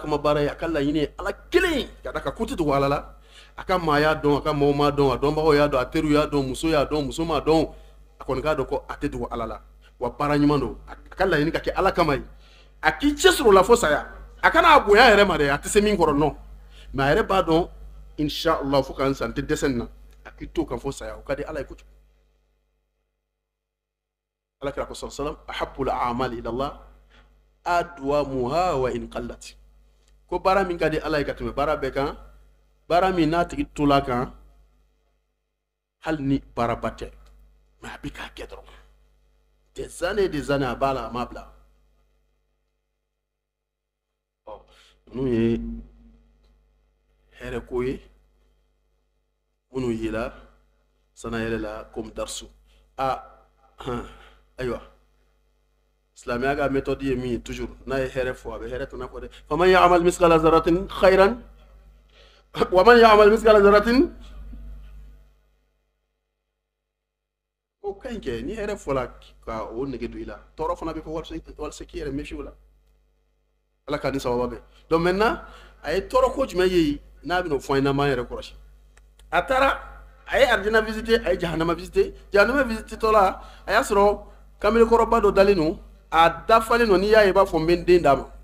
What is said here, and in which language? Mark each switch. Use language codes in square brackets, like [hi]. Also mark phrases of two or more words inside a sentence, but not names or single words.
[bm] kama baara ye a ka laɲini ye ala kelen ka da ka ko tɛ dogo ala la a ka maa y'a dɔn a ka maaw m'a dɔn a dɔnbagaw y'a dɔn a teriw y'a dɔn muso y'a dɔn muso m'a dɔn a kɔni k'a dɔn ko a tɛ dogo ala la wa baara ɲuman don a ka laɲini ka kɛ ala kama ye a k'i cɛsiri o la fo saya a kana a bonya yɛrɛ ma dɛ a tɛ se min kɔrɔ nɔ mɛ a yɛrɛ b'a dɔn inshallah fo k'an san tɛ dɛsɛ nin na a k'i to kan fo saya o ka di ala ye kojugu ala kira ko sallam [ar] أحب الأعمال إلى الله أدومها وإن قلت [bm] ko baara min ka di ala ye ka tɛmɛ baara bɛɛ kan baara min n'a tigi tola kan hali ni baaraba tɛ mɛ a bɛ k'a kɛ dɔrɔn [fr] des années [bm] a b'a la a m'a bila ninnu ye hɛrɛ ko ye minnu yela sana yɛrɛ la comme darsu ayiwa silamɛya ka méthode ye min ye toujours n'a ye hɛrɛ fɔ a bɛ hɛrɛ tana fɔ dɛ [ar] فمن يعمل مثقال ذرة خيرا ومن يعمل مثقال ذرة [bm] o ka ɲi kɛ ni hɛrɛ fɔla ka o nege don i la tɔɔrɔ fana bɛ fɔ walasa k'i yɛrɛ méfier o la ala ka ni sababa bɛ [fr] donc maintenant [bm] a ye tɔɔrɔ ko jumɛn ye n'a bɛna o fɔ an ye n'an b'an yɛrɛ kɔlɔsi a taara a ye arijina visiter a ye jahanama visiter jahanama visiter tɔla a y'a sɔrɔ kamalenkɔrɔba dɔ dalen don a dafalen don n'i y'a ye i b'a fɔ n bɛ n den d'a ma